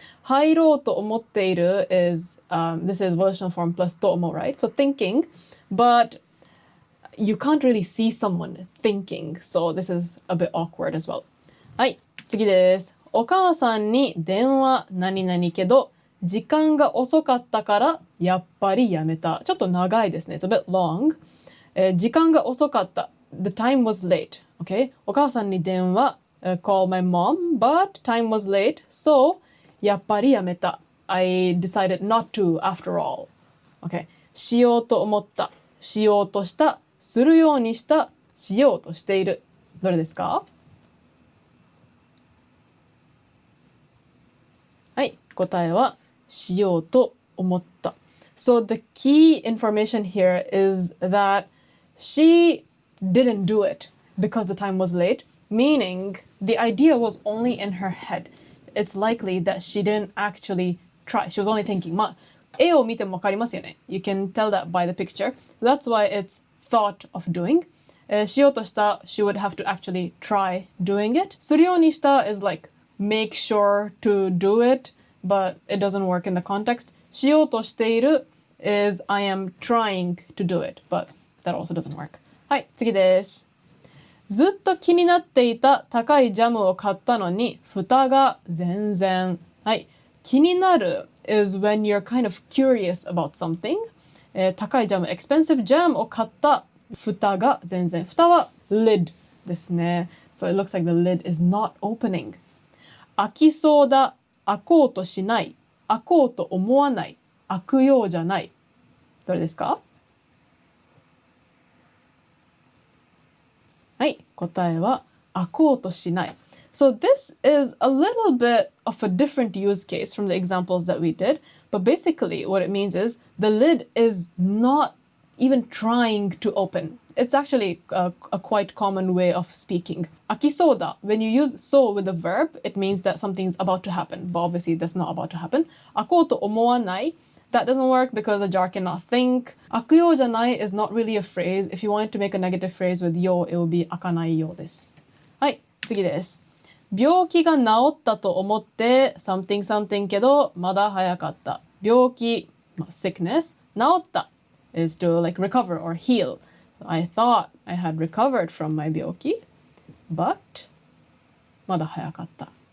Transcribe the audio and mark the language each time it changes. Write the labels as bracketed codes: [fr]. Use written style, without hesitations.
[ja] 入ろうと思っている [en] is, this is volitional form plus と思う right? So thinking, but you can't really see someone thinking. So this is a bit awkward as well. [ja] はい、次です。お母さんに電話何々けど、時間が遅かったからやっぱりやめた。ちょっと長いですね。 [en] It's a bit long. [ja] 時間が遅かった。 [en] The time was late. Okay? [ja] お母さんに電話、 [en] call my mom, but time was late. [ja] So, やっぱりやめた。 [en] I decided not to after all. [ja] Okay? しようと思った。しようとした。するようにした。しようとしている。どれですか？はい。答えはしようと思った。 [en] So the key information here is that she didn't do it because the time was late, meaning the idea was only in her head. It's likely that she didn't actually try. She was only thinking. [ja] まあ、絵を見てもわかりますよね。 [en] You can tell that by the picture. That's why it's thought of doing. [ja] しようとした [en] she would have to actually try doing it. [ja] するようにした [en] is like make sure to do it, but it doesn't work in the context. [ja] しようとしている [en] is I am trying to do it, but that also doesn't work. [ja] はい、次です。ずっと気になっていた高いジャムを買ったのに、蓋が全然。はい。気になる [en] is when you're kind of curious about something. [ja] 高いジャム、 [en] expensive jam [ja] を買った。蓋が全然。蓋は lid ですね。 [en] So it looks like the lid is not opening. [ja] 開きそうだ。開こうとしない。開こうと思わない。開くようじゃない。どれですか？はい、答えは開こうとしない。 [en] So this is a little bit of a different use case from the examples that we did, but basically what it means is the lid is not even trying to open. It's actually a quite common way of speaking. [ja] 開きそうだ. [en] When you use so with the verb, it means that something's about to happen, but obviously that's not about to happen. [ja] 開こうと思わない. [en] That doesn't work because a jar cannot think. [ja] 開くようじゃない [en] is not really a phrase. If you wanted to make a negative phrase with よう, it would be [ja] 開かないようです。はい、次です。病気が治ったと思って [en] something something [ja] けどまだ早かった。 [en] 病気、sickness, 治った is to like recover or heal. So I thought I had recovered from my 病気, but [ja] まだ早かった。